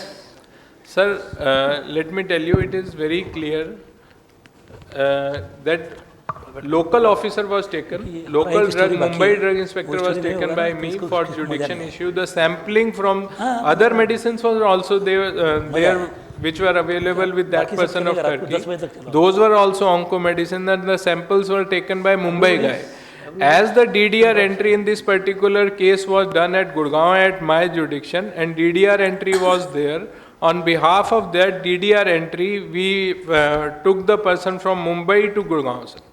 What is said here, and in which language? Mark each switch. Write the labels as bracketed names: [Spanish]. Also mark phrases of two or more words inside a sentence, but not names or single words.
[English] Sir, let me tell you, it is very clear that local officer was taken, local Mumbai drug inspector was taken by me for jurisdiction issue. The sampling from other medicines was also there which were available with that [Hindi] बाकी सब [English] person of [Hindi] चलेगा, रात को 10 [English] Turkey, [Hindi] बजे तक चलो। [English] those were also oncomedicine, and the samples were taken by Mumbai guy. As the DDR entry in this particular case was done at Gurgaon at my jurisdiction, and DDR entry was there, on behalf of that DDR entry, we took the person from Mumbai to Gurgaon, sir.